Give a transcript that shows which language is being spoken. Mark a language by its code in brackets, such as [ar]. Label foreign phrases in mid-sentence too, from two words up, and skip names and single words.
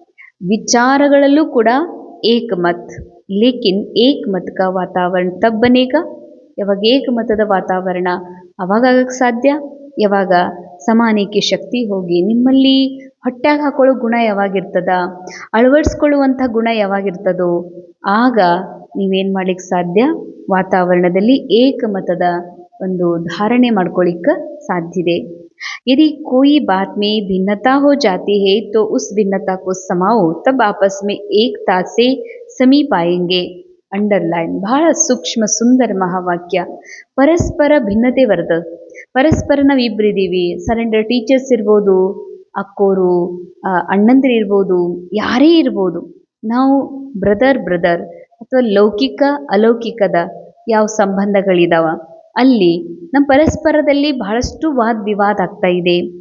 [kn] ವಿಚಾರಗಳಲ್ಲೂ ಕೂಡ ಏಕಮತ್, [hi] लेकिन एकमत का वातावरण तब बनेगा, [kn] ಯಾವಾಗ ಏಕಮತದ ವಾತಾವರಣ ಅವಾಗ ಆಗಕ್ಕೆ ಸಾಧ್ಯ, ಯಾವಾಗ ಸಮಾನೇಕೆ ಶಕ್ತಿ ಹೋಗಿ ನಿಮ್ಮಲ್ಲಿ ಹೊಟ್ಯಾಗ ಹಾಕೊಳ್ಳೋ ಗುಣ ಯಾವಾಗಿರ್ತದ, ಅಳವಡಿಸ್ಕೊಳ್ಳುವಂಥ ಗುಣ ಯಾವಾಗಿರ್ತದೋ ಆಗ ನೀವೇನು ಮಾಡ್ಲಿಕ್ಕೆ ಸಾಧ್ಯ, ವಾತಾವರಣದಲ್ಲಿ ಏಕಮತದ ಒಂದು ಧಾರಣೆ ಮಾಡ್ಕೊಳ್ಳಿಕ್ಕೆ ಸಾಧ್ಯದೆ. [hi] यदि कोई बात में भिन्नता हो जाती है तो उस भिन्नता को समाओ, तब आपस में एकता से समीप आएंगे. [kn] ಅಂಡರ್ಲೈನ್, ಬಹಳ ಸೂಕ್ಷ್ಮ ಸುಂದರ ಮಹಾವಾಕ್ಯ. ಪರಸ್ಪರ ಭಿನ್ನತೆ ಬರ್ತದೆ, ಪರಸ್ಪರ ನಾವು ಇಬ್ಬರಿದ್ದೀವಿ, [en] surrender teachers [kn] ಇರ್ಬೋದು, ಅಕ್ಕೋರು ಅಣ್ಣಂದಿರು ಇರ್ಬೋದು, ಯಾರೇ ಇರ್ಬೋದು, ನಾವು ಬ್ರದರ್ ಅಥವಾ ಲೌಕಿಕ ಅಲೌಕಿಕದ ಯಾವ ಸಂಬಂಧಗಳಿದಾವ ಅಲ್ಲಿ ನಮ್ಮ ಪರಸ್ಪರದಲ್ಲಿ ಬಹಳಷ್ಟು ವಾದ ವಿವಾದ ಆಗ್ತಾ ಇದೆ.